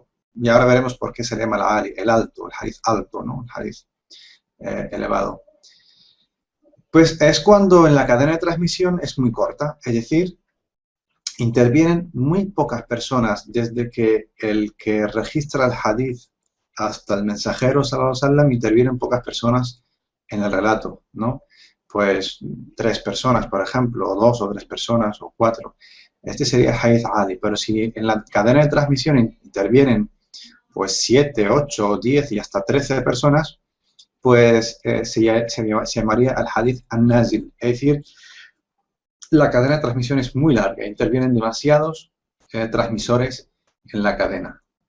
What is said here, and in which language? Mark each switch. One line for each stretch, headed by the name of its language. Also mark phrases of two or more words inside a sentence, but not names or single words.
Spanish: Y ahora veremos por qué se llama al-ali, el alto, el hadith alto, ¿no? El hadith elevado. Pues es cuando en la cadena de transmisión es muy corta, es decir, intervienen muy pocas personas desde que el que registra el hadith hasta el mensajero,
Arabic: صلى الله عليه وسلم,
Spanish: intervienen pocas personas en el relato, ¿no? Pues 3 personas, por ejemplo, o 2 o 3 personas, o 4. Este sería el hadith ali, pero si en la cadena de transmisión intervienen pues 7, 8, 10 y hasta 13 personas, pues se llamaría el hadith al-nazil, es decir, la cadena de transmisión es muy larga, intervienen demasiados transmisores en la cadena.